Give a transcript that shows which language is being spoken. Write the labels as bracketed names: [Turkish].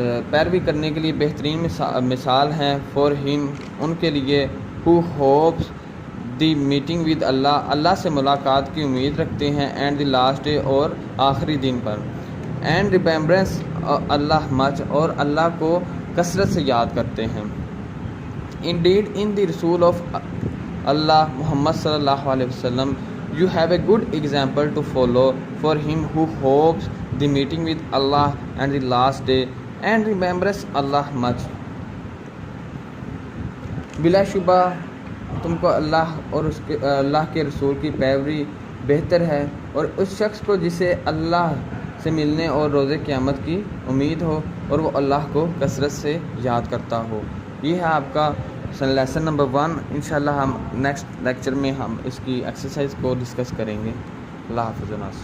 [Urdu] پیروی کرنے کے لیے بہترین مثال ہیں, [English] for him, [Urdu] ان کے لیے, [English] who hopes the meeting with [Urdu] اللہ, اللہ سے ملاقات کی امید رکھتے ہیں, [English] and the last day, [Urdu] اور آخری دن پر, [English] and remembrance [Urdu] اللہ much, اور اللہ کو کثرت سے یاد کرتے ہیں. [English] indeed in the Rasul of Allah Muhammad sallallahu alaihi wasallam you have a good example to follow for him who hopes the meeting with Allah and the last day and remembers Allah much. [Urdu] بلا شبہ تم کو اللہ اور اللہ کے رسول کی پیروی بہتر ہے اور اس شخص کو جسے اللہ سے ملنے اور روز قیامت کی امید ہو اور وہ اللہ کو کثرت سے یاد کرتا ہو. یہ ہے آپ کا لیسن نمبر 1. انشاءاللہ ہم نیکسٹ لیکچر میں ہم اس کی ایکسرسائز کو ڈسکس کریں گے. اللہ حافظ.